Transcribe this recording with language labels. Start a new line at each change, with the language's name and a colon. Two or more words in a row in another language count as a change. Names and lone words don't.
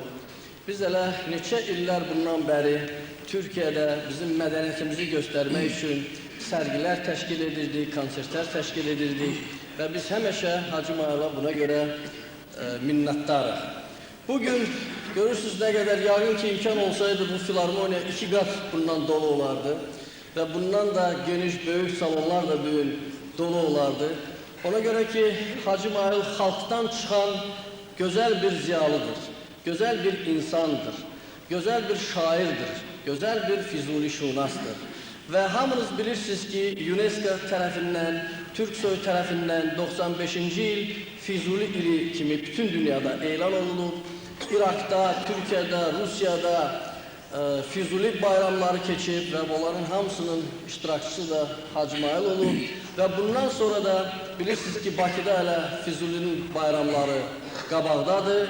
Azerbaijani: Biz elə neçə illər bundan bəri Türkiyədə bizim mədəniyyətimizi göstərmək üçün sərgilər təşkil edirdik, konsertlər təşkil edirdik və biz həmişə Hacı Maila buna görə minnətdarıq. Bugün görürsünüz nə qədər yəqin ki imkan olsaydı bu filarmoniya 2 qat bundan dolu olardı və bundan da geniş, böyük salonlar da bugün dolu olardı.
Turkish: Ona göre ki Hacı Mail halktan çıkan güzel bir ziyalıdır, güzel bir insandır, güzel bir şairdir, güzel bir Füzuli şunastır.
Azerbaijani: Ve hamınız bilirsiniz ki UNESCO tarafından, Türksoy tarafından 95. yıl Füzuli ili kimi bütün dünyada elan olunub. Irak'ta, Türkiye'de, Rusya'da Füzuli bayramları keçib ve bunların hamısının iştirakçısı da Hacı Mail olub. Ve bundan sonra da bilirsiniz ki Bakıda elə Füzulinin bayramları qabaqdadır.